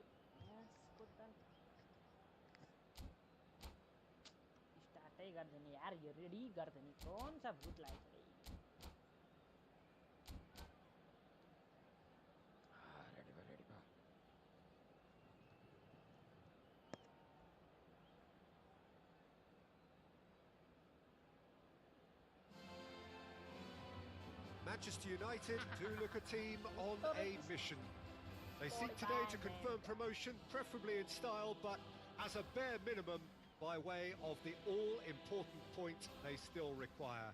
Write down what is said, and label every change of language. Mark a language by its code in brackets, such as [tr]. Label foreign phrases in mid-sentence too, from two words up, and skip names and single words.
[en] Yes, putan. [ne] स्टार्टै गर्दैन यार यो रेडी गर्दैन [hi] कौन सा [ne] भूत लागेको छ रेडी भयो [en] Manchester United do look a team on a mission. They seek today to confirm promotion, preferably in style, but as a bare minimum, by way of the all-important point they still require.